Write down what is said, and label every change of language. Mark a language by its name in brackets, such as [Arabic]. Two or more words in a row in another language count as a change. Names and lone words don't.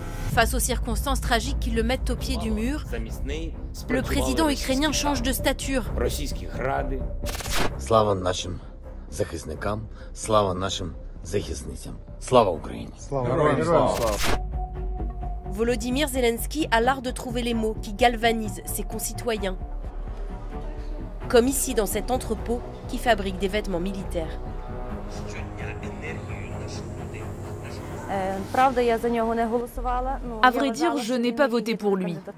[French] Face aux circonstances tragiques qui le mettent au pied du mur, le président ukrainien change de stature. [Ukrainian] Слава нашим захисникам, слава нашим захисницям. Слава Україні. [French] Volodymyr Zelensky a l'art de trouver les mots qui galvanisent ses concitoyens. Comme ici dans cet entrepôt qui fabrique des vêtements militaires. À vrai dire, je n'ai pas voté pour lui.